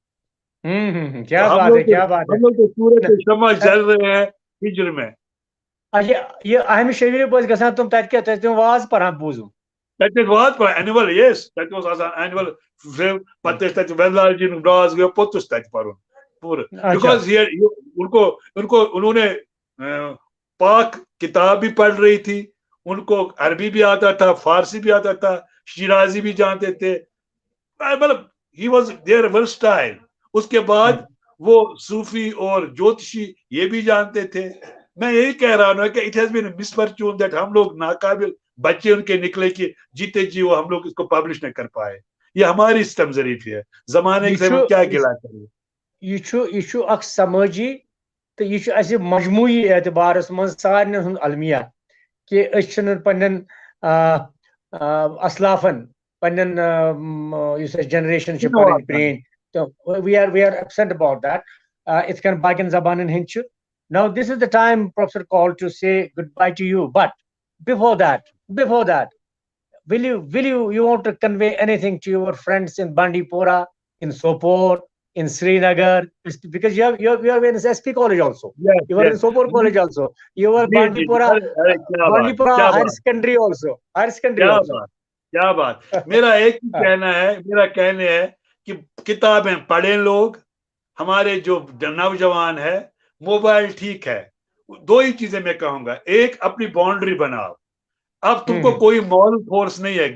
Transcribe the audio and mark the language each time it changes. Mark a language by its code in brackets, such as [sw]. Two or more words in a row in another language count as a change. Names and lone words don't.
[ur] کیا بات ہے کیا بات ہے ہم لوگ تو صورت شمع جل رہے ہیں ہجر میں [ks] اچھا یہ احمد شریف ٲسۍ گژھان تِم تتہِ کیٛاہ تِم واز پران بوٗزُم تتہِ ٲسۍ واز پران اینوَل یس تتہِ اوس آسان اینوَل پتہٕ ٲسۍ تتہِ ویدلال جی یُن راز گوٚو پوٚتُس تتہِ پرُن پوٗرٕ بیکاز [ur] انہوں نے پاک کتاب بھی پڑھ رہی تھی ان کو عربی بھی آتا تھا فارسی بھی آتا تھا شیرازی بھی جانتے تھے مطلب [en] he was there versatile [ur] اس کے بعد وہ صوفی اور جوتشی یہ بھی جانتے تھے میں یہی کہہ رہا ہوں کہ [en] it has been misfortune that [ur] ہم لوگ ناقابل بچے ان کے نکلے کہ جیتے جی وہ ہم لوگ اس کو پبلش نہ کر پائے یہ ہماری ستم ظریفی ہے زمانے سے ہم کیا گلا کریں [ks] یہ چھُ اکھ سمٲجی تو یہ چھُ مجموعی اعتبارس منٛز سارنٕے ہُنٛد المیہ کہ أسۍ چھِنہٕ پننٮ۪ن اسلافن پننٮ۪ن یُس اَسہِ جنریشن چھِ پنٕنۍ پرٛٲنۍ تہٕ [en] we are absent about that [ks] یِتھ کٔنۍ باقین زبانن ہٕنٛدۍ چھِ [en] now this is the time Professor Koul to say goodbye to you but before that will you want to convey anything to your friends in Bandipora in Sopore in Srinagar because you are in SP college also you were in Sopore college also you were Bandipora higher secondary also [ur] کیا بات میرا ایک ہی کہنا ہے میرا کہنے ہے کہ کتابیں پڑھیں لوگ ہمارے جو نوجوان ہے موبائل ٹھیک ہے دو ہی چیزیں میں کہوں گا ایک اپنی باؤنڈری بناؤ اب تم کو کوئی [en] moral force [ur] نہیں ہے